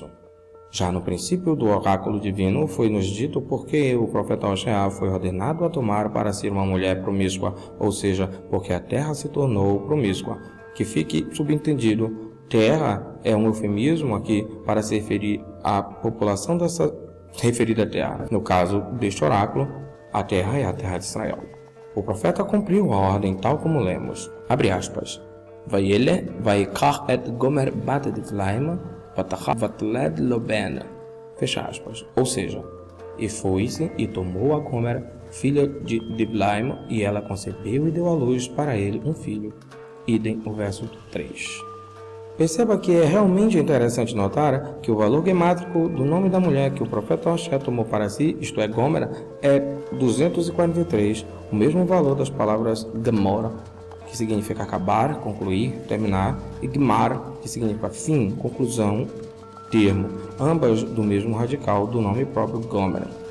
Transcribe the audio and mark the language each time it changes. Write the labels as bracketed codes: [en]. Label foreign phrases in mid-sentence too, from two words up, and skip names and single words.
[pt] Já no princípio do oráculo divino foi-nos dito porque o profeta Oxé foi ordenado a tomar para si uma mulher promíscua, ou seja, porque a terra se tornou promíscua. Que fique subentendido, terra é um eufemismo aqui para se referir à população dessa referida terra. No caso deste oráculo, a terra é a terra de Israel. O profeta cumpriu a ordem tal como lemos. Abre aspas. [he] וילך ויקח את גמר בת דבלים ותלד לו בן. [pt] Fecha aspas. Ou seja, e foi-se e tomou a Gomer, filha de Diblaim, e ela concebeu e deu à luz para ele um filho. Idem o verso 3. Perceba que é realmente interessante notar que o valor gemátrico do nome da mulher que o profeta Oxé tomou para si, isto é, Gomer, é 243, o mesmo valor das palavras Gemora, que significa acabar, concluir, terminar, e Gmar, que significa fim, conclusão, termo, ambas do mesmo radical do nome próprio Gomer.